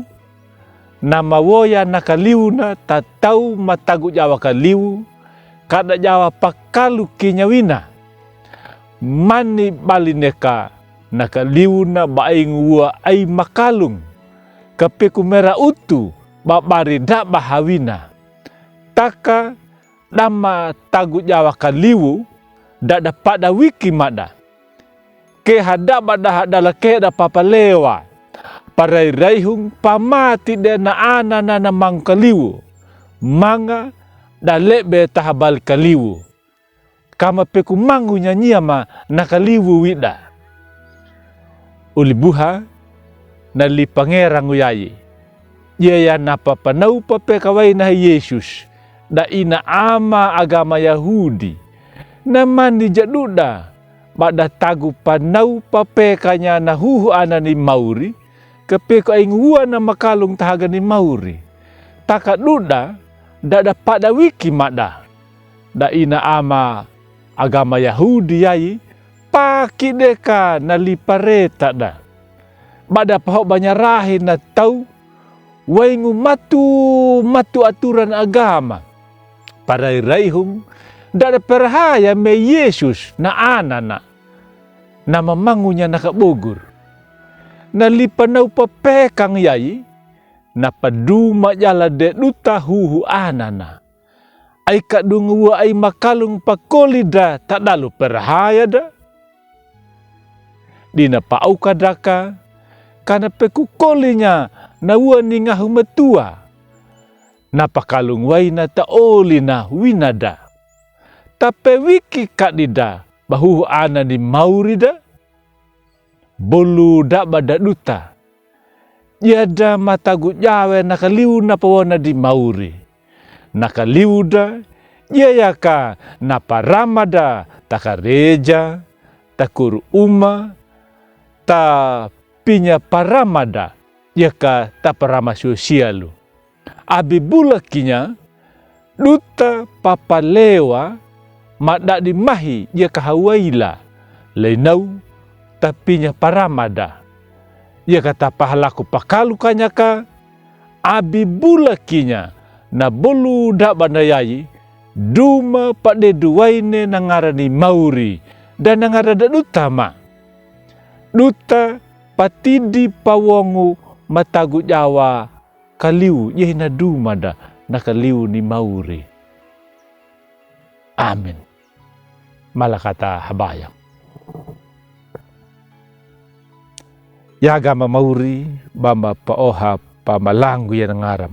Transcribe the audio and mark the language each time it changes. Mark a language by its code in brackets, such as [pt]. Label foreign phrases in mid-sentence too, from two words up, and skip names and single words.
[xbr] Nama woya nakaliwu na tatau matagu jawa kaliwu. Kada jawa pakalu kinyawina. Mani balineka nakaliwu na baing ua ay makalung. Kapeku mera utu babari da bahawina. Taka dama tagu jawa kaliwu da dapat da wiki mada. Ke hada bada hadala ke da papalewa. Parai raihung pamati de na ana na mangkaliwu. Manga da lebe tahabal kaliwu. Kama peku mangu nyanyia ma nakaliwu wida. Ulibuha na li pangerang uyayi. Yaya napa panau pape kawai na Yesus. Da ina ama agama Yahudi. Na mandi jaduda. Bada tagu panau pape kanya na huhu anani mauri. Kepeku aingua na makalung tahaga ni mauri. Taka duda. Da dapat da wiki mada. Da ina ama agama Yahudi yai. Paki deka na lipareta da. Bada pahok banyarahin na tau. Waingu matu aturan agama. Parai raihung. Da da perhaya me Yesus na anana. Na mamangunya nakabugur. Na lipanau papekang yai. Na paduma jala de duta huhu anana. Ai kadungua ai makalung pakolida tak dalu perhaya da. Dina pau kadaka. Kana peku kolinya na ua ningahu metua. Na pakalung waina ta olina winada. Tape wiki kadida bahu ana di maurida. Bolu da bada duta. Yada matagu jawe nakaliu na pawana di mauri. Nakaliu da. Yayaka naparamada. Takareja. Takur uma. Ta pinya paramada. Yaka taparama sosialu. Abi bulakinya. Duta papalewa. Madak di mahi. Yaka hawaila. Lainau. Tapinya paramada. Ia kata pahalaku pakalukanya ka. Abi bulakinya. Na bolu dak bandayai. Duma pade duwaine nangarani mauri. Dan nangarada utama. Duta patidi pawongu matagu jawa. Kaliu yehina duma da. Na kaliu ni mauri. Amin. Malakata habayang. Yaga mamauri bamba paoha pamalangu yan ngaram.